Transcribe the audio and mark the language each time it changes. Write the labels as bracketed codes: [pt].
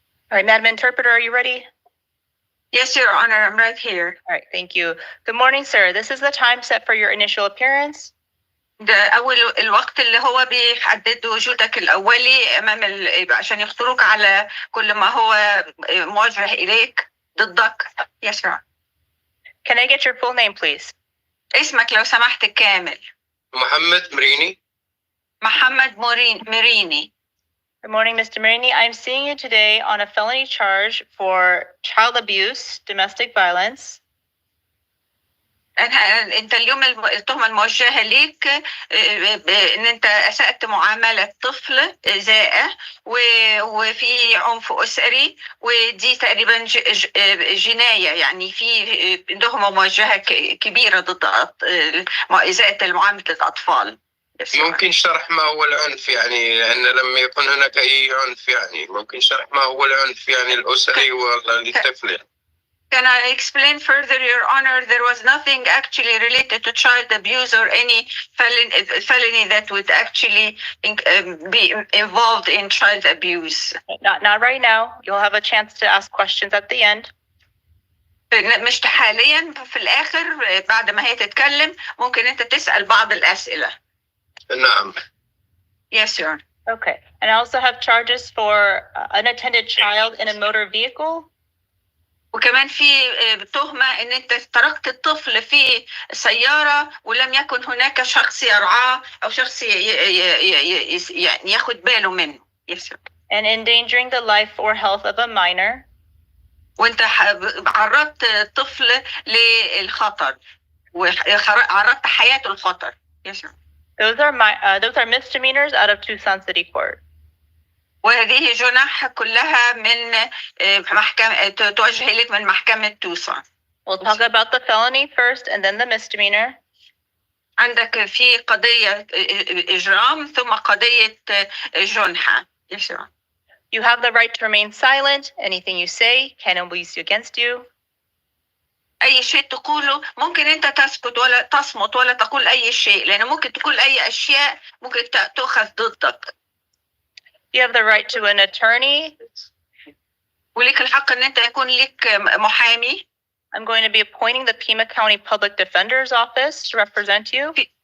[en] All right, Madam Interpreter, are you ready? Yes, Your Honor, I'm right here. All right, thank you. Good morning, sir. This is the time set for your initial appearance. [ar] ده أول الوقت اللي هو بيحدد وجودك الأولي أمام عشان يخطروك على كل ما هو موجه إليك ضدك. [en] Yes, Your Honor. Can I get your full name, please? [ar] اسمك لو سمحت كامل. محمد مريني. محمد مريني. [en] Good morning, Mr. Marini. I'm seeing you today on a felony charge for child abuse, domestic violence. [ar] أنت اليوم التهمة الموجهة ليك إن أنت أسأت معاملة طفل إزاءة وفي عنف أسري ودي تقريبا جناية يعني في تهمة موجهة كبيرة ضد إزاءة معاملة الأطفال. ممكن شرح ما هو العنف يعني لأن لم يكن هناك أي عنف يعني ممكن شرح ما هو العنف يعني الأسري ولا للطفل. [en] Can I explain further, Your Honor? There was nothing actually related to child abuse or any felony that would actually be involved in child abuse. Not right now. You'll have a chance to ask questions at the end. [ar] مش حاليا في الآخر بعد ما هي تتكلم ممكن أنت تسأل بعض الأسئلة. نعم. [en] Yes, Your Honor. Okay. And I also have charges for unattended child in a motor vehicle. [ar] وكمان في تهمة ان انت تركت الطفل في سيارة ولم يكن هناك شخص يرعاه او شخص يعني ياخد باله منه. [en] Yes. And endangering the life or health of a minor. [ar] وانت عرضت الطفل للخطر وعرضت حياته للخطر. [en] Yes, sir. Those are misdemeanors out of Tucson City Court. [ar] وهذه جنح كلها من محكمة توجه إليك من محكمة توسون. [en] We'll talk about the felony first and then the misdemeanor. [ar] عندك في قضية إجرام ثم قضية جنحة. [en] You have the right to remain silent. Anything you say can be used against you. [ar] أي شيء تقوله ممكن أنت تسكت ولا تصمت ولا تقول أي شيء لأنه ممكن تقول أي أشياء ممكن تأخذ ضدك. [en] You have the right to an attorney. [ar] وليك الحق ان انت يكون لك محامي. [en] I'm going to be appointing the Pima County Public Defender's Office to represent you.